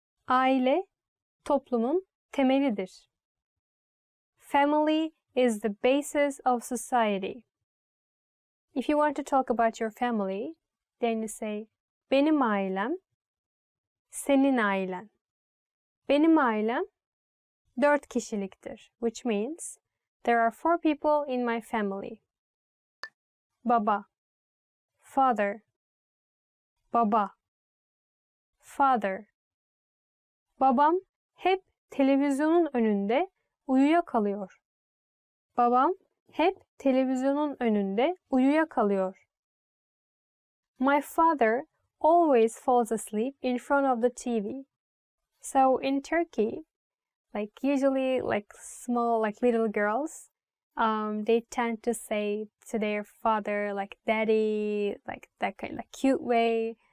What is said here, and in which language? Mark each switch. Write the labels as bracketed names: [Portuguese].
[Turkish] Aile, toplumun temelidir. [English] Family is the basis of society. If you want to talk about your family, then you say, [Turkish] benim ailem, senin ailen. Benim ailem 4 kişiliktir, [English] which means there are 4 people in my family. Baba, father. Baba, father. [Turkish] Babam hep televizyonun önünde uyuyakalıyor. Babam hep televizyonun önünde uyuyakalıyor. [English] My father always falls asleep in front of the TV. So in Turkey, usually small little girls, they tend to say to their father daddy, that kind of cute way.